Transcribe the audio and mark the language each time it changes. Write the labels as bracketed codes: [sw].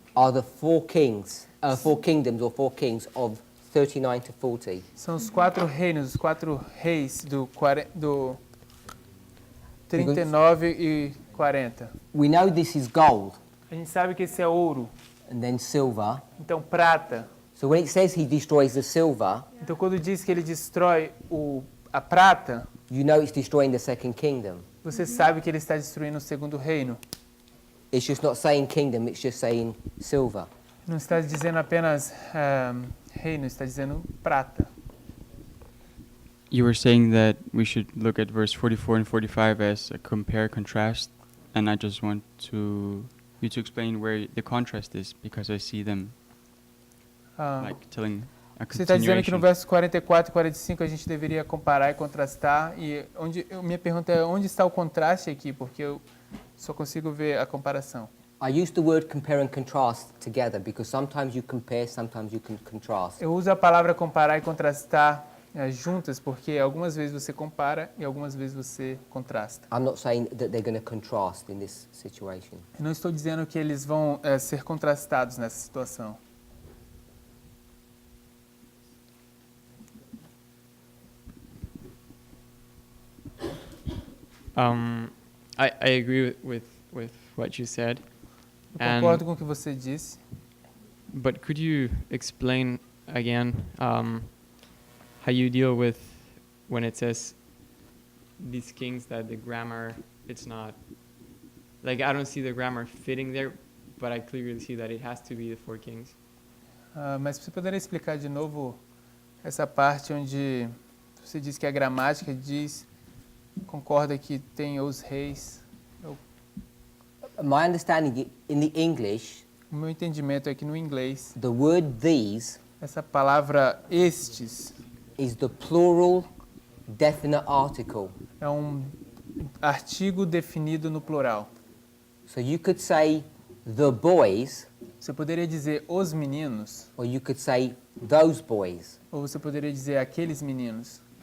[en] are the four kings, four kingdoms or four kings of 39 to 40. [pt] são os 4 reinos, os 4 reis do 39 e 40. [en] We know this is gold [pt] A gente sabe que esse é ouro, [en] and then silver. [pt] então prata. [en] So when it says he destroys the silver, [pt] Então quando diz que ele destrói a prata, [en] you know it's destroying the second kingdom. [pt] você sabe que ele está destruindo o segundo reino. [en] It's just not saying kingdom, it's just saying silver. [pt] Não está dizendo apenas reino, está dizendo prata. [en] You were saying that we should look at verse 44 and 45 as a compare contrast, and I just want you to explain where the contrast is, because I see them like telling a [pt] Você está dizendo que no [en] continuation. [pt] verso 44 e 45 a gente deveria comparar e contrastar, e minha pergunta é onde está o contraste aqui, porque eu só consigo ver a comparação. [en] I use the word compare and contrast together because sometimes you compare, sometimes you can contrast. [pt] Eu uso a palavra comparar e contrastar juntas, porque algumas vezes você compara e algumas vezes você contrasta. [en] I'm not saying that they're going to contrast in this situation. [pt] Eu não estou dizendo que eles vão ser contrastados nessa situação. [en] I agree with what you said, [pt] Eu concordo com o que você disse, [en] but could you explain again, how you deal with when it says these kings that the grammar, it's not, like I don't see the grammar fitting there, but I clearly see that it has to be the 4 kings. [pt] Mas você poderia explicar de novo essa parte onde você diz que a gramática concorda que tem os reis? [en] My understanding in the English, [pt] O meu entendimento é que no inglês, [en] the word these [pt] essa palavra estes [en] is the plural definite article. [pt] é um artigo definido no plural. [en] So you could say the boys, [pt] Você poderia dizer os meninos, [en] or you could say those boys. [pt] ou você poderia dizer aqueles meninos.